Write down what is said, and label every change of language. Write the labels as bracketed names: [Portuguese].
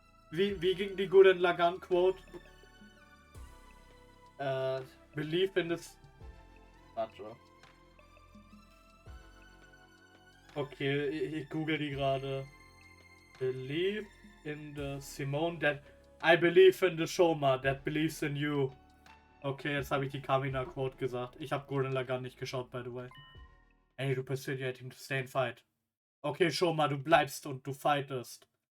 [German] Wie ging die Gurren Lagann Quote? [English] Believe in this. [German] Warte. Okay, ich google die gerade. [English] Believe in the Simone that. I believe in the Shouma that believes in you. [German] Okay, jetzt habe ich die Kamina Quote gesagt. Ich habe Gurren Lagann nicht geschaut, [English] by the way. I need to persuade him to stay and fight. [German] Okay, Shouma, du bleibst und du fightest.